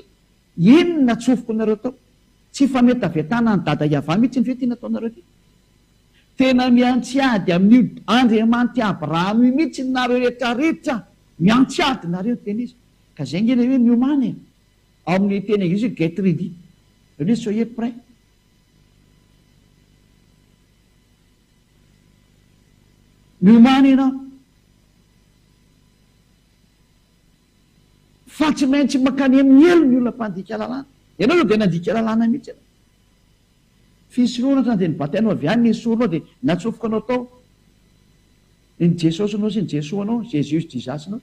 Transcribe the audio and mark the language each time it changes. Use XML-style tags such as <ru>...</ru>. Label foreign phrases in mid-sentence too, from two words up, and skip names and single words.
<mg>Ino natsofoko nareo tao? Tsy fa mety avetana ny dada Iava mihitsy ny fe tiana ataonareo ty. Tena miantsiady amin'io Andriamanitra Abrahama mihitsy nareo rehetrarehetra, miantsiady nareo teny izy. Ka zay ngena hoe miomany ao amin'ny teny anglisy</mg> <en>get ready,</en> <fr>hoe soyez prêt.</fr> <mg>Miomany ianao fa tsy maintsy makany amin'ny elo ny olona mpandika lalàna. Ianao io dia nandika lalàna mihitsy ianao. Fisoloana ohatrany dia nibatainao avy any nesoronao dia natsofoka anao tao ny Jesosy anao sy ny Jesoa anao, Jesus Jesus-nao.</mg>